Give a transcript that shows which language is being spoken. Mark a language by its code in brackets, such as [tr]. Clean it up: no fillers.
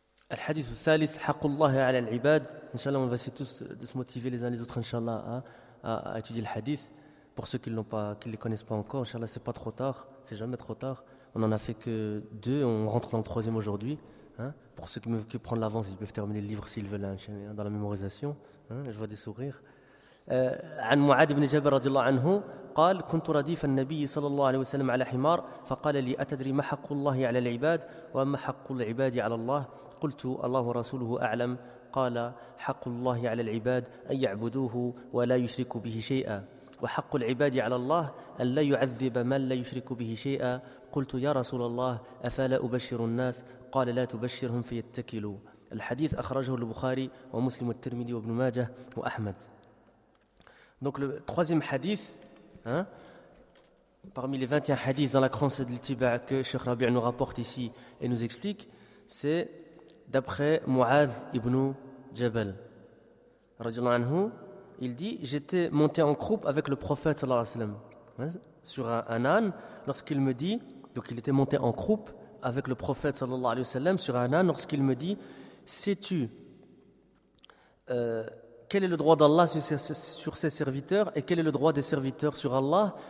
[ar] Al-hadith al-thalith, haqqullahi ala al-ibad. [fr] Inch'Allah, on va essayer tous de se motiver les uns les autres, Inch'Allah, à étudier le hadith. pour ceux qui ne l'ont pas, qui les connaissent pas encore, Inch'Allah, c'est pas trop tard, c'est jamais trop tard. On en a fait que deux, on rentre dans le troisième aujourd'hui. Hein. Pour ceux qui prennent l'avance, ils peuvent terminer le livre s'ils veulent, Inch'Allah, dans la mémorisation. Hein. Je vois des sourires. [ar] عن معاذ بن جبر رضي الله عنه قال كنت رديف النبي صلى الله عليه وسلم على حمار فقال لي أتدري ما حق الله على العباد وما حق العباد على الله قلت الله رسوله أعلم قال حق الله على العباد أن يعبدوه ولا يشرك به شيئا وحق العباد على الله أن لا يعذب من لا يشرك به شيئا قلت يا رسول الله أفلا أبشر الناس قال لا تبشرهم فيتكلوا الحديث أخرجه البخاري ومسلم والترمذي وابن ماجه وأحمد. [fr] Donc le troisième hadith, hein, parmi les 21 hadiths dans la Khamsa al-Tiba' que Cheikh Rabi' nous rapporte ici et nous explique, c'est d'après Mu'adh ibn Jabal. Radiallahu anhu, il dit, j'étais monté en croupe avec le prophète sallallahu alayhi wa sallam, hein, sur un âne, lorsqu'il me dit, donc il était monté en croupe avec le prophète sallallahu alayhi wa sallam sur un âne, lorsqu'il me dit, sais-tu quel est le droit d'Allah sur ses serviteurs et quel est le droit des serviteurs sur Allah?